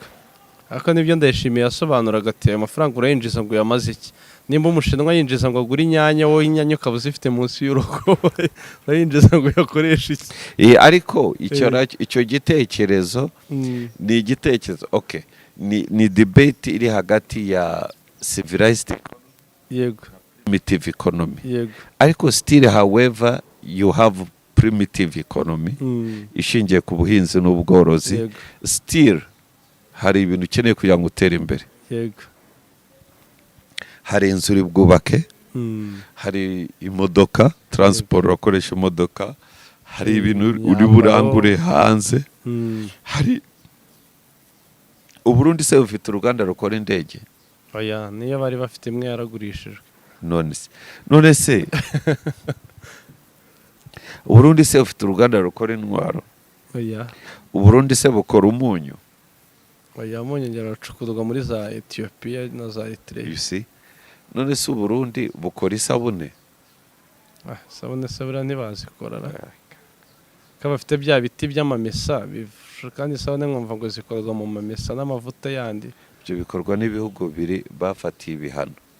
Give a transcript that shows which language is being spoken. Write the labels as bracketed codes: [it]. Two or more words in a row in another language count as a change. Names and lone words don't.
[rw] Aka nibyo Ndayishimiye yasobanuraga ati amafaranga urayinjiza ngo yamaze iki nimba Umushinwa yinjiza ngo agure inyanya wowe inyanya ukaba uzifite munsi y'urugo urayinjiza ngo yakoreshe iki. Ariko icyo gitekerezo ni igitekerezo okay ni debate iri hagati ya civilized Yego. [en] primitive economy. [rw] Yego. Ariko [en] still however you have primitive economy [rw] ishingiye ku buhinzi n'ubworozi. Yego. Still hari ibintu ukeneye kugira ngo utere imbere. Yego. Hari inzu uri bwubake, hari imodoka transport urakoresha imodoka, hari ibintu uri burangure hanze, hari Uburundi se bufite uruganda rukora indege. Oya niyo bari bafite imwe yaragurishijwe. None se Uburundi se bufite uruganda rukora intwaro. Oya. Uburundi se bukora umunyu. Oya umunyu ngeracukurwa muri za Ethiopia na za Eritrea. [en] You see? [rw] None se Uburundi bukora isabune. Sabune sabura ntibazikora. Kaba bafite bya biti by'amamesa kandi isabune nkumva ngo zikorwa mu mamesa n'amavuta yandi. Ibyo bikorwa n'ibihugu biri bafatiye ibihano.